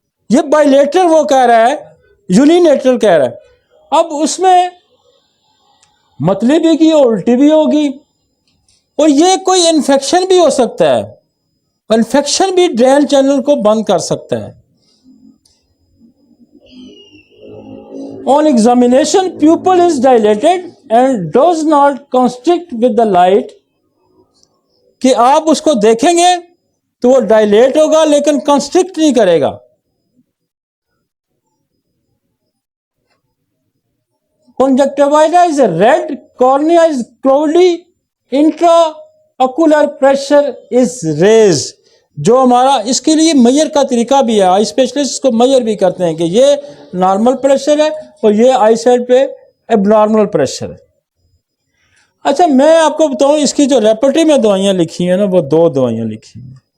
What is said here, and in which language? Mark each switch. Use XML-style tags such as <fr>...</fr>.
<ur>یہ بائیلیٹرل وہ کہہ رہا ہے, یونیلیٹرل کہہ رہا ہے. اب اس میں متلی بھی کی الٹی بھی ہوگی, اور یہ کوئی انفیکشن بھی ہو سکتا ہے. انفیکشن بھی ڈرین چینل کو بند کر سکتا ہے.</ur> <en>On examination, pupil is dilated and does not constrict with the light.</en> <ur>کہ آپ اس کو دیکھیں گے تو وہ ڈائلیٹ ہوگا لیکن کنسٹرکٹ نہیں کرے گا.</ur> <en>Conjunctiva is red, cornea is cloudy, intraocular pressure is raised.</en> <ur>جو ہمارا اس کے لیے میئر کا طریقہ بھی ہے, آئی اسپیشلسٹ اس کو میئر بھی کرتے ہیں کہ یہ نارمل پریشر ہے اور یہ آئی سائڈ پہ اب نارمل پریشر ہے. اچھا میں آپ کو بتاؤں اس کی جو ریپرٹری میں دوائیاں لکھی ہیں نا, وہ 2 دوائیاں لکھی ہیں.</ur>